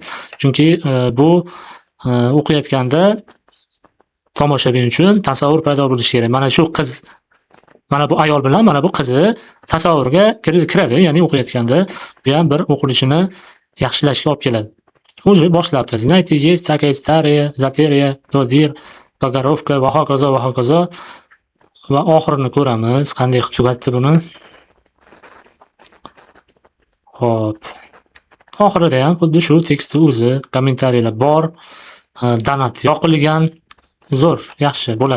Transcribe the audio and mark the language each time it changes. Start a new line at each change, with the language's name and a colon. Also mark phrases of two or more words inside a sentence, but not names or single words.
Uzbek: Chunki bu o'qiyotganda tomoshabin uchun tasavvur paydo bo'lishi kerak. Mana shu qiz, mana bu ayol bilan mana bu qizi tasavvurga kiradi, ya'ni o'qiyotganda bu ham bir o'qilishini yaxshilashga olib keladi. Уже boshlabdi.
Russian: Знаете, есть такая старая затеря, додир,
Uzbek: Bogorovka va hokazo va hokazo. Va oxirini ko'ramiz, qanday qilib tugatdi buni. Xo'p. Oxirida ham xuddi shu tekstni o'zi, kommentariyalar bor, donat yoqilgan. Zo'r, yaxshi bo'ladi.